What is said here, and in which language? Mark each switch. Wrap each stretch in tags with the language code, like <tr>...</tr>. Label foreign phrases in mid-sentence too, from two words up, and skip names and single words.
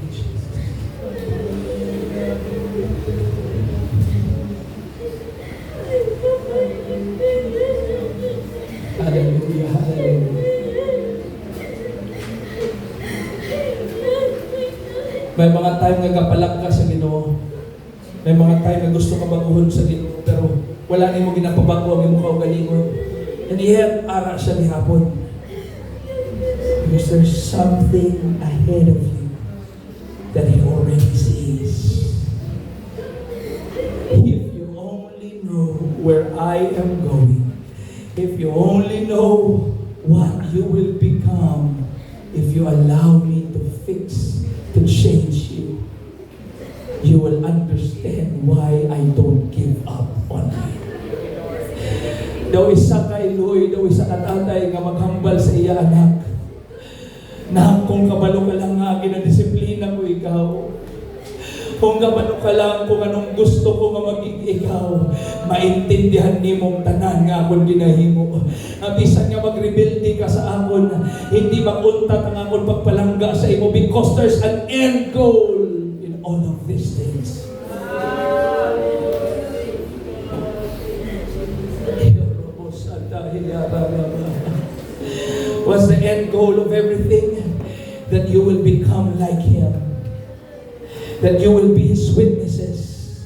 <hil>Hallelujah, hallelujah. May mga time nga kapalag ka sa Ginoo. May mga time na gusto ka baguhon sa Ginoo, pero wala ni mo ginapabago ang imong kaugalingon.</hil> <en>And yet,</en> <hil>ara siya ni hapon.</hil> <en>Because there's something ahead of you that He already sees. If you only know where I am going, if you only know what you will become, if you allow me to change you, you will understand why I don't give up on you.</en> <hil>Daw isa ka Eloy, daw isa ka tatay nga maghambal sa iya anak. Na kung kabalo ka lang nga ginadisiplina ko ikaw. Kung kabalo ka lang kung anong gusto ko nga maging ikaw, maintindihan ni mong tanan nga akong ginahimo. Bisan nga magrebelde ka sa akon, hindi makuntat ang akong pagpalangga sa imo</hil> <en>because there's an end goal in all of these things. What's the end goal of everything? That you will become like Him. That you will be His witnesses.</en>